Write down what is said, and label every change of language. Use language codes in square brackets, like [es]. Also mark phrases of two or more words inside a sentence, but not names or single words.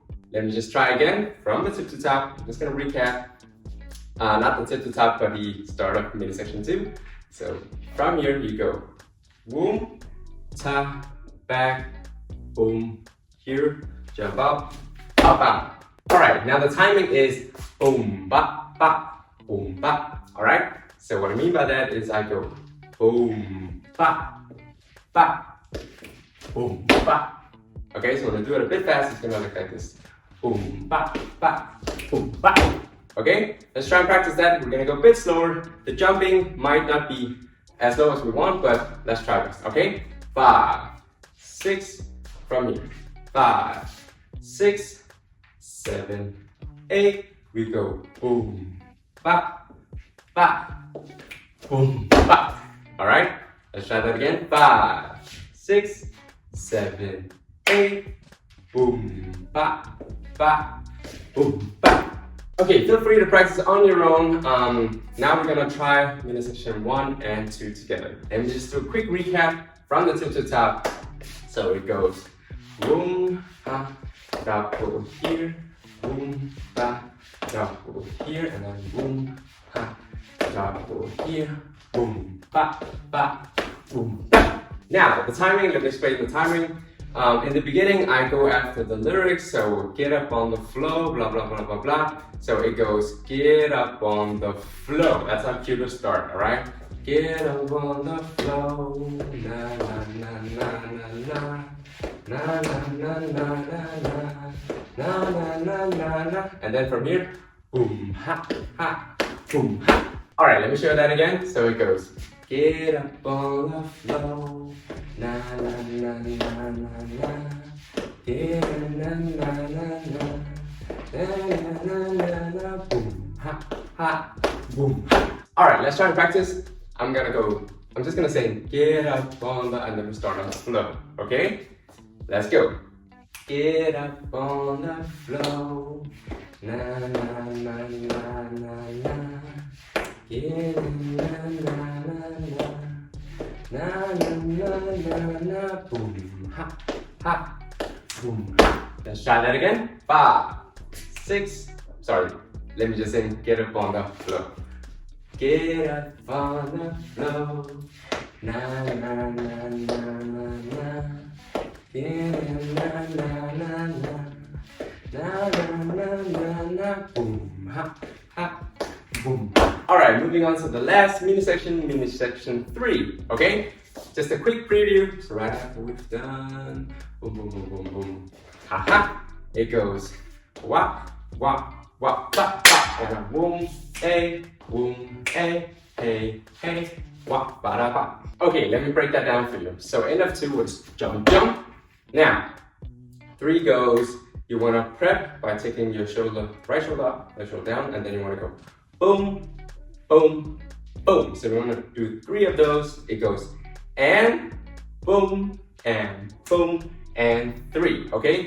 [en] Let me just try again from the tip to top. I'm just gonna recap, not the tip to top, but the start of mini section 2. So from here you go, boom, tap, back, boom, here, jump up, up, up. All right, now the timing is boom, ba, ba, boom, ba, all right? So what I mean by that is I go boom, ba, ba, boom, ba. Okay, so when I do it a bit fast, it's gonna look like this. Boom, ba, ba, boom, ba. Okay, let's try and practice that. We're gonna go a bit slower. The jumping might not be as low as we want, but let's try this, okay? 5, 6, from here. 5, 6, 7, 8. We go boom, ba, ba, boom, ba. All right, let's try that again. 5, 6, 7, 8. Boom, ba, ba, boom, ba. Okay, feel free to practice on your own. Now we're gonna try mini section 1 and 2 together. And just do a quick recap from the tip to top. So it goes boom, ba, double here, boom, ba, double here, and then boom, ha, double here, boom, ba, boom, ba. Now the timing, let me explain the timing. In the beginning, I go after the lyrics, so get up on the flow, blah, blah, blah, blah, blah. So it goes, get up on the flow. That's how cue to start, all right? Get up on the flow, na, na, na, na, na, na, na, na, na, na, na, na, na, na, na. And then from here, boom, ha, ha, boom, ha. All right, let me show that again. So it goes, get up on the flow, na na na na na na, get na na na na, na na na na, boom, ha, ha, boom, ha. All right, let's try and practice. I'm just gonna say, get up on the, and then we start on the flow, okay? Let's go. Get up on the flow, na na na na na na. Get na na na na, na na na na na, boom, ha, ha, boom. Let's try that again. 5, 6, sorry, let me just sing, get up on the flow. Get up on the flow, na na na na na na. Get na na na na, na na na na na, boom, ha, ha, boom. All right, moving on to the last mini section 3, okay? Just a quick preview. So right after we've done, boom, boom, boom, boom, boom, ha ha, it goes wah, wah, wah, ba, ba, and a boom, hey, hey, wah, ba, da, ba. Okay, let me break that down for you. So end of 2 was jump, jump. Now, 3 goes, you wanna prep by taking your shoulder, right shoulder up, left shoulder down, and then you wanna go boom, boom, boom. So we want to do 3 of those. It goes and boom, and boom, and 3, okay?